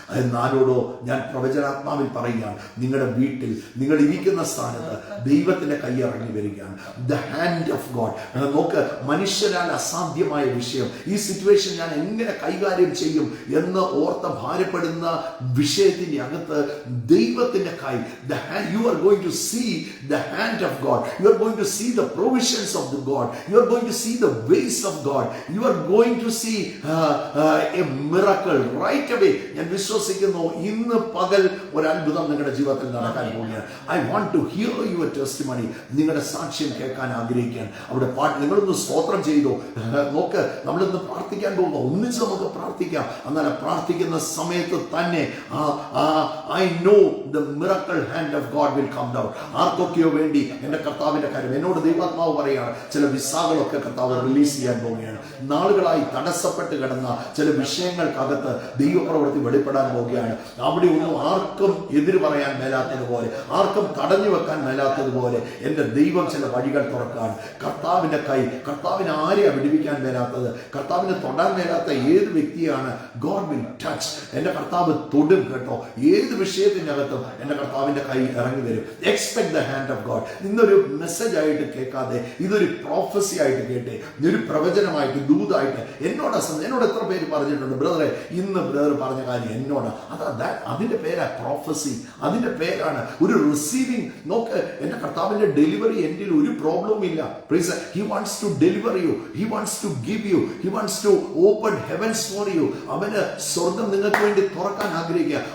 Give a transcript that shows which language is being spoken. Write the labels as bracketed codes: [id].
[ml] എന്നാലോടോ ഞാൻ പ്രവചനാത്മാവിൽ പറയുകയാണ്, നിങ്ങളുടെ വീട്ടിൽ, നിങ്ങൾ ഇരിക്കുന്ന സ്ഥാനത്ത് ദൈവത്തിന്റെ കൈ ഇറങ്ങി വരികയാണ്. [en] The hand of God. [ml] നോക്ക്, മനുഷ്യരാൽ അസാധ്യമായ വിഷയം, ഈ സിറ്റുവേഷൻ ഞാൻ എങ്ങനെ കൈകാര്യം ചെയ്യും എന്ന് ഓർത്ത് ഭാരപ്പെടുന്ന വിഷയത്തിന്റെ അകത്ത് ദൈവത്തിന്റെ കൈ, [en] you are going to see the hand of God. You are going to see the provisions of the God. You are going to see the ways of God. You are going to see a miracle right away. [ml] ഞാൻ വിശ്വസിക്കുന്നു ഇന്ന് പകൽ ഒരു അത്ഭുതം നിങ്ങളുടെ ജീവിതത്തിൽ നടക്കാൻ പോവുകയാണ്. [en] I want to hear your testimony. [ml] നിങ്ങളുടെ സാക്ഷ്യം കേൾക്കാൻ ആഗ്രഹിക്കുകയാണ്. അവിടെ പാട്ട് നിങ്ങളൊന്ന് സ്തോത്രം ചെയ്തോ. നോക്ക്, നമ്മളിന്ന് പ്രാർത്ഥിക്കാൻ പോകുമ്പോൾ ഒന്നിച്ച് നമുക്ക് പ്രാർത്ഥിക്കാം. എന്നാൽ പ്രാർത്ഥിക്കുന്ന സമയത്ത് തന്നെ [en] I know the miracle hand of God will come down. [ml] ആർക്കൊക്കെയോ വേണ്ടി എൻ്റെ കർത്താവിന്റെ കാര്യം എന്നോട് ദൈവാത്മാവ് പറയുകയാണ്, ചില വിസാകളൊക്കെ കർത്താവ് റിലീസ് ചെയ്യാൻ പോവുകയാണ്. നാളുകളായി തടസ്സപ്പെട്ട് കിടന്ന ചില വിഷയങ്ങൾക്കകത്ത് ദൈവപ്രവൃത്തി വെളിപ്പെടാൻ പോവുകയാണ്. അവിടെ ഒന്നും ആർക്കും എതിര് പറയാൻ മേലാത്തതുപോലെ, ആർക്കും തടഞ്ഞു വെക്കാൻ മേലാത്തതുപോലെ എൻ്റെ ദൈവം ചില വഴികൾ തുറക്കാൻ. കർത്താവിന്റെ കൈ, കർത്താവിന് ആരെയാണ് വിടുവിക്കാൻ മേലാത്തത്? കർത്താവിന് തൊടാൻ മേലാത്ത ഏത് വ്യക്തിയാണ് [en] God will touch. [ml] എൻ്റെ കർത്താവ് തൊടും കേട്ടോ. ഏത് വിഷയത്തിന്റെ അകത്തും എൻ്റെ കർത്താവിന്റെ കൈ ഇറങ്ങി വരും. [en] Expect the hand of God. [ml] ഇന്നൊരു മെസ്സേജ് ആയിട്ട് കേൾക്കാതെ ഇതൊരു പ്രോഫസി ആയിട്ട് കേട്ടെ, ഇതൊരു പ്രവചനമായിട്ട്, ദൂതായിട്ട്. എന്നോട് എത്ര പേര് പറഞ്ഞിട്ടുണ്ട്, ബ്രദറെ ഇന്ന് ബ്രദർ പറഞ്ഞ കാര്യം എന്നോട്, അതിന്റെ പേരാ പ്രോഫസി. അതിന്റെ പേരാണ് ഒരു റിസീവിങ്. നോക്ക്, എൻ്റെ കർത്താവിന്റെ ഡെലിവറി എൻ്റെ ഒരു പ്രോബ്ലവും ഇല്ല. [en] He wants to deliver you. He wants to give you. He wants to open heavens for you. [ml] അവന് സ്വർഗം നിങ്ങൾക്ക് വേണ്ടി തുറക്കാൻ ആഗ്രഹിക്കുക.